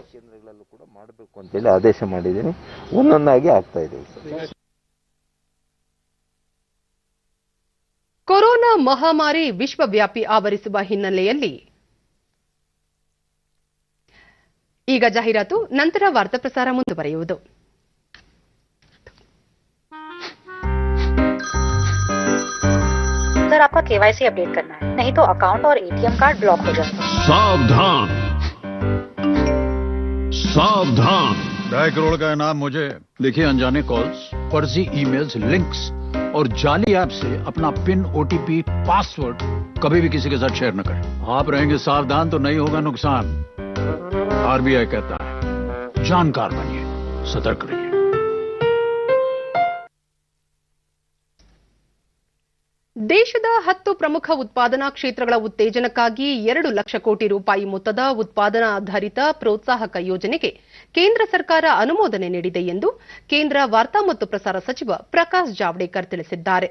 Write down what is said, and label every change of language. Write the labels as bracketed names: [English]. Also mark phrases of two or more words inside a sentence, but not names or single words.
[Kannada] ಆದೇಶ ಮಾಡಿದ್ದೀನಿ, ಒಂದೊಂದಾಗಿ ಆಗ್ತಾ ಇದೆ. ಕೊರೋನಾ ಮಹಾಮಾರಿ ವಿಶ್ವವ್ಯಾಪಿ ಆವರಿಸುವ ಹಿನ್ನೆಲೆಯಲ್ಲಿ ಈಗ ಜಾಹೀರಾತು, ನಂತರ ವಾರ್ತಾ ಪ್ರಸಾರ ಮುಂದುವರಿಯುವುದು. [Hindi] सर, आपका [English] KYC update [Hindi] करना है, नहीं तो अकाउंट और [English] ATM card block [Hindi] हो जाएगा। सावधान सावधान, 2.5 करोड़ का इनाम मुझे। देखिए, अनजाने कॉल्स, फर्जी [English] emails, links [Hindi] और जाली ऐप से अपना [English] PIN, OTP, password [Hindi] कभी भी किसी के साथ शेयर न करें। आप रहेंगे सावधान तो नहीं होगा नुकसान। आरबीआई कहता है, जानकार बनिए, सतर्क रहिए। [Kannada] ದೇಶದ 10 ಪ್ರಮುಖ ಉತ್ಪಾದನಾ ಕ್ಷೇತ್ರಗಳ ಉತ್ತೇಜನಕ್ಕಾಗಿ 2 ಲಕ್ಷ ಕೋಟಿ ರೂಪಾಯಿ ಮೊತ್ತದ ಉತ್ಪಾದನಾ ಆಧಾರಿತ ಪ್ರೋತ್ಸಾಹಕ ಯೋಜನೆಗೆ ಕೇಂದ್ರ ಸರ್ಕಾರ ಅನುಮೋದನೆ ನೀಡಿದೆ ಎಂದು ಕೇಂದ್ರ ವಾರ್ತಾ ಮತ್ತು ಪ್ರಸಾರ ಸಚಿವ ಪ್ರಕಾಶ್ ಜಾವಡೇಕರ್ ತಿಳಿಸಿದ್ದಾರೆ.